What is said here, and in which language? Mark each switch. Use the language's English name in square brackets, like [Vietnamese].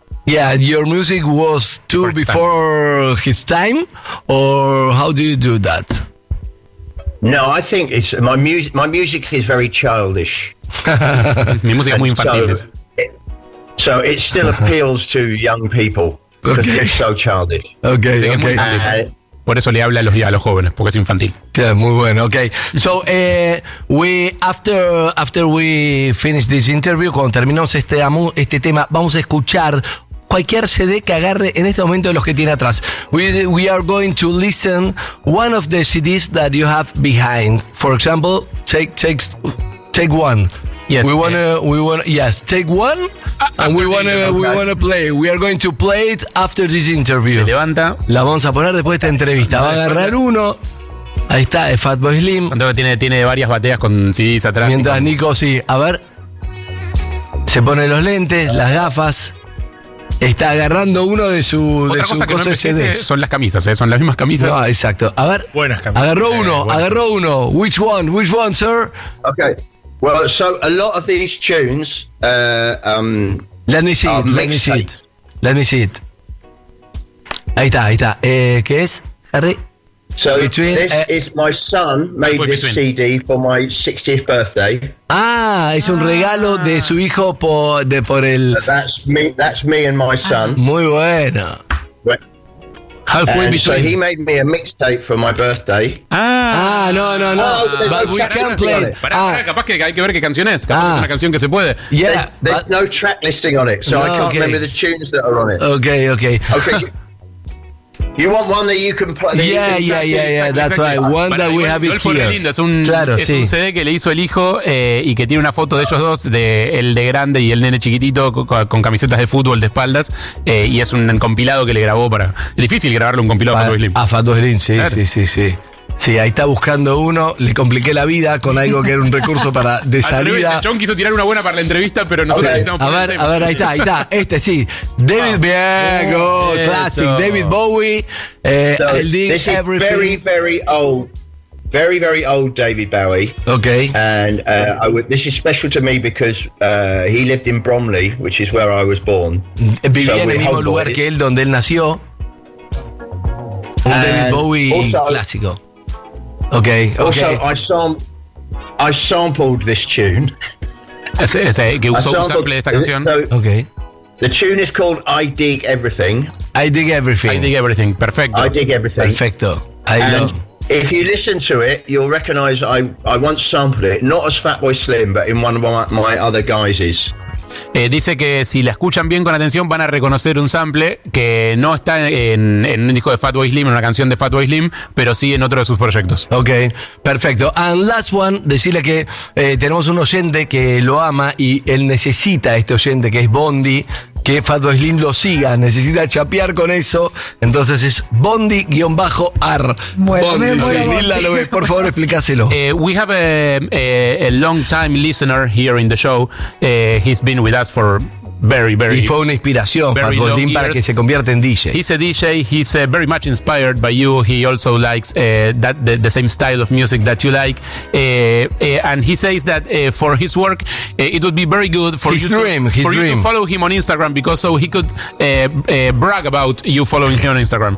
[English] Yeah, your music was too before his time. Or how do you do that? No, I think it's my music is very childish. [Spanish] Mi música es muy infantil. [English] So it still appeals to young people because they're so childish. Okay. [Spanish] Por eso le habla a los jóvenes, porque es infantil. [English] Yeah, [Spanish] muy bueno. Okay. [English] So after we finish this interview, [Spanish] cuando terminamos este tema, vamos a escuchar cualquier CD que agarre en este momento de los que tiene atrás. [English] We are going to listen one of the CDs that you have behind. For example, take one. Yes. We want to play. We are going to play it after this interview. [Spanish] Se levanta. La vamos a poner después de esta entrevista. Va a agarrar uno. Ahí está, es Fatboy Slim. Cuando tiene varias bateas con CDs atrás. Mientras Nico, sí, a ver. Se pone los lentes, las gafas. Está agarrando uno de su cosas que no CDs. Son las camisas, ¿eh? Son las mismas camisas. No, exacto. A ver. Buenas camisas. Agarró uno, agarró uno. [English] Which one, sir? Okay. Well, so a lot of these tunes. Let me see it. [Spanish] Ahí está. ¿Qué es, Harry? [English] So between, this is my son made this between. CD for my 60th birthday. [Spanish] Ah, es un regalo de su hijo por el. [English] That's me and my son. [Spanish] Muy bueno. [English] Halfway between. So he made me a mixtape for my birthday. No. But we can't play it. [Spanish] Capaz que hay que ver qué canción es. Una canción que se puede. [English] Yeah, there's no track listing on it, so no, I can't remember the tunes that are on it. Okay. You want one that you can play? Yeah, that's right. One that we have here. [Spanish] Es un CD que le hizo el hijo y que tiene una foto de ellos dos, el de grande y el nene chiquitito con camisetas de fútbol de espaldas. Y es un compilado que le grabó para. Difícil grabarle un compilado a Fatboy Slim. A Fatboy Slim, sí, claro. Sí. Sí, ahí está buscando uno. Le compliqué la vida con algo que era un recurso para de salida. El chon quiso tirar una buena para la entrevista, pero nosotros necesitamos poner. A ver, ahí está. Este sí. David Bowie. Classic. David Bowie. [English] This is very, very old. Very, very old David Bowie. Okay. And this is special to me because he lived in Bromley, which is where I was born. [Spanish] Vivía en el mismo lugar que él, donde él nació. Un David Bowie clásico. Okay. [English] Also, I sampled this tune. [Spanish] Ese que usó un sample de esta canción. [English] Okay. The tune is called I Dig Everything. I Dig Everything. [Spanish] Perfecto. [English] I Dig Everything. [Spanish] Perfecto. [English] If you listen to it, you'll recognize I once sampled it, not as Fatboy Slim, but in one of my other guises. [Spanish] Dice que si la escuchan bien con atención van a reconocer un sample que no está en un disco de Fatboy Slim, en una canción de Fatboy Slim, pero sí en otro de sus proyectos. Ok, perfecto. [English] And last one, [Spanish] decirle que tenemos un oyente que lo ama y él necesita a este oyente que es Bondi, que Fatboy Slim lo siga, necesita chapear con eso. Entonces es Bondi-R. Bueno, Bondi, sí. Lila López, por favor, explícaselo. [English] We have a long time listener here in the show. He's been with us for very, very. [Spanish] Y fue una inspiración, Fatboy Slim, para que se convierta en DJ. [English] He's a DJ. He's very much inspired by you. He also likes the same style of music that you like. And he says that for his work, it would be very good for his you dream, to, his for dream. You to follow him on Instagram because so he could brag about you following him on Instagram.